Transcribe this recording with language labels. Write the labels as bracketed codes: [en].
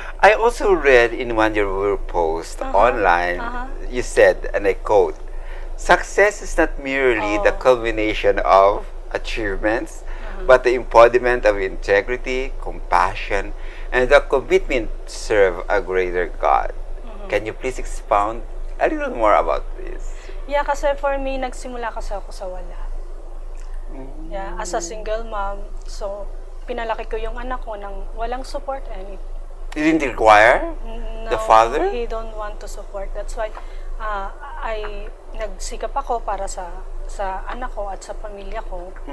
[en] I also read in one of your posts online, you said, and I quote, "Success is not merely the culmination of achievements, but the embodiment of integrity, compassion, and the commitment to serve a greater God." Can you please expound a little more about this? [tl] Yeah, kasi for me, nagsimula kasi ako sa wala. Yeah, [en] as a single mom, [tl] so pinalaki ko yung anak ko ng walang support and [en] You didn't require the father? No, he don't want to support. That's why I [tl] nagsikap ako para sa anak ko at sa pamilya ko.